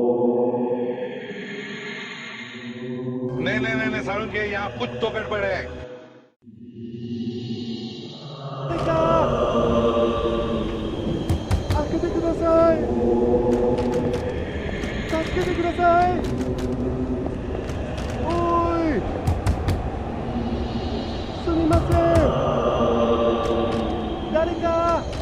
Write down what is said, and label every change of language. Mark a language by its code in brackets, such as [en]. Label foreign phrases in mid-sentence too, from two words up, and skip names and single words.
[hi] नहीं सारुण के यहाँ कुछ तो गड़बड़ है। [ja] 誰か開けてください助けてくださいおーいすみません誰か